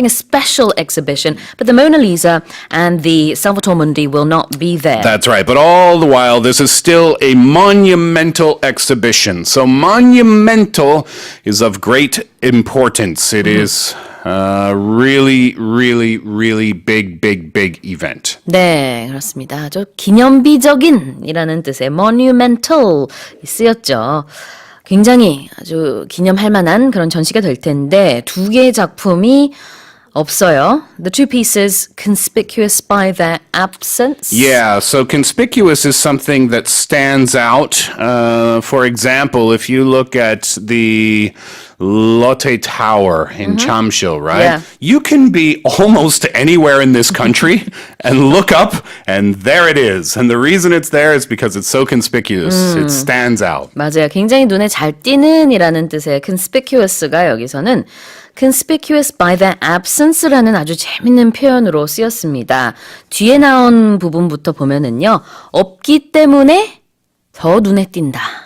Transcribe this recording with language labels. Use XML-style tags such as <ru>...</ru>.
<en>having a special exhibition, but the Mona Lisa and the Salvator Mundi will not be there. That's right. But all the while, this is still a monumental exhibition. So monumental is of great importance. It is really, really, really big event.</en> <ko>네, 그렇습니다. 아주 기념비적인이라는 뜻의 monumental 쓰였죠. 굉장히 아주 기념할 만한 그런 전시가 될 텐데 두 개의 작품이 없어요.</ko> <en>The two pieces conspicuous by their absence. Yeah, so conspicuous is something that stands out. For example, if you look at the Lotte Tower in Chamshil, right? Yeah. You can be almost anywhere in this country and look up, and there it is. And the reason it's there is because it's so conspicuous. It stands out.</en> <ko>맞아요. 굉장히 눈에 잘 띄는이라는 뜻의 conspicuous가 여기서는</ko> <en>conspicuous by their absence</en> <ko>라는 아주 재밌는 표현으로 쓰였습니다. 뒤에 나온 부분부터 보면은요. 없기 때문에 더 눈에 띈다.</ko>